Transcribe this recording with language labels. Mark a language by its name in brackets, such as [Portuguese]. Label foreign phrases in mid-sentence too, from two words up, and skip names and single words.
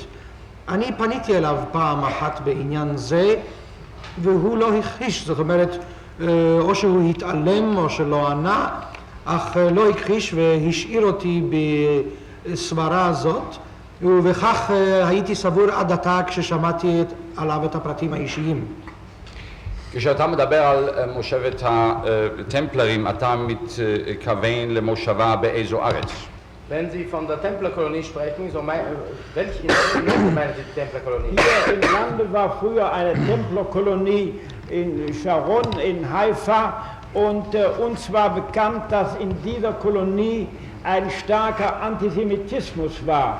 [Hebrew] אני פניתי אליו פעם אחת בעניין זה והוא לא הכחיש, זאת אומרת או שהוא התעלם או שלא ענה, אך לא הכחיש והשאיר אותי בסברה הזאת, ובכך הייתי סבור עד עתה כששמעתי עליו את הפרטים האישיים. כשאתה מדבר על מושבת הטמפלרים, אתה מתכוון למושבה באיזו ארץ? [German] Wenn Sie von der Templerkolonie sprechen, so welche meinen Sie die Templerkolonie? Hier im Lande war früher eine Templerkolonie in Sharon, in Haifa, und uns war bekannt, dass in dieser Kolonie ein starker Antisemitismus war.